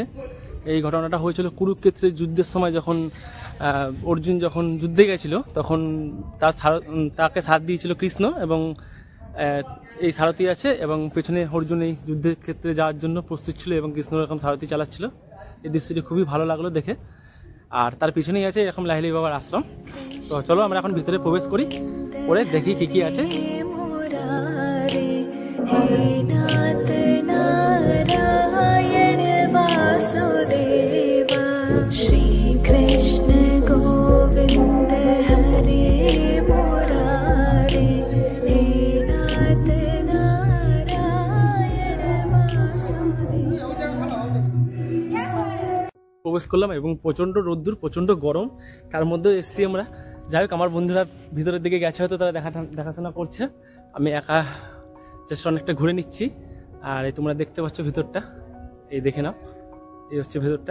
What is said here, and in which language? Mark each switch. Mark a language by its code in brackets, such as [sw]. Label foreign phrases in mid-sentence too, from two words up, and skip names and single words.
[bn] এই ঘটনাটা হয়েছিল কুরুক্ষেত্রের যুদ্ধের সময়, যখন অর্জুন যখন যুদ্ধে গেছিল, তখন তাকে সাথ দিয়েছিল কৃষ্ণ, এবং এই সারথি আছে এবং পেছনে অর্জুন এই যুদ্ধের ক্ষেত্রে যাওয়ার জন্য প্রস্তুত ছিল এবং কৃষ্ণ এরকম সারথি চালাচ্ছিল। এই দৃশ্যটি খুবই ভালো লাগলো দেখে। আর তার পিছনেই আছে এরকম লাহিড়ী বাবার আশ্রম। তো চলো আমরা এখন ভিতরে প্রবেশ করি, করে দেখি কি কি আছে। [sa] श्री कृष्ण गोविंद हरे मुरारे, हे नाथ नारायण वासुदेव। [bn] প্রবেশ করলাম এবং প্রচণ্ড রোদ্দুর, প্রচণ্ড গরম, তার মধ্যে এসছি আমরা। যাই হোক, আমার বন্ধুরা ভিতরের দিকে গেছে, হয়তো তারা দেখাশোনা করছে, আমি একা জাস্ট অনেকটা ঘুরে নিচ্ছি। আর এই তোমরা দেখতে পাচ্ছ ভিতরটা, এই দেখে নাও, এই হচ্ছে ভেতরটা।